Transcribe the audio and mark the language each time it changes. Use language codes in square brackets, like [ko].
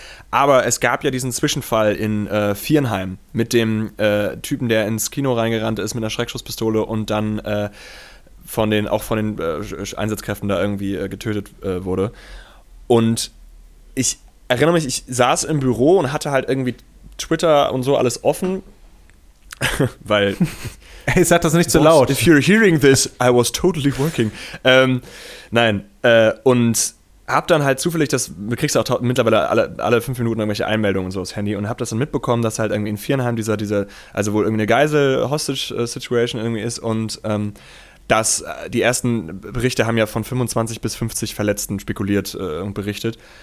[de] Aber es gab ja diesen Zwischenfall in Viernheim mit dem Typen, der ins Kino reingerannt ist mit einer Schreckschusspistole und dann von den Einsatzkräften da irgendwie getötet wurde. Und ich erinnere mich, ich saß im Büro und hatte halt irgendwie Twitter und so alles offen, weil... Ey, sag das nicht so laut. [en] If you're hearing this, I was totally working. [de] Und hab dann halt zufällig das, kriegst du auch mittlerweile alle 5 Minuten irgendwelche Einmeldungen und so aufs Handy und hab das dann mitbekommen, dass halt irgendwie in Viernheim dieser, also wohl irgendwie eine Geisel-Hostage-Situation irgendwie ist und dass die ersten Berichte haben ja von 25 bis 50 Verletzten spekuliert und berichtet.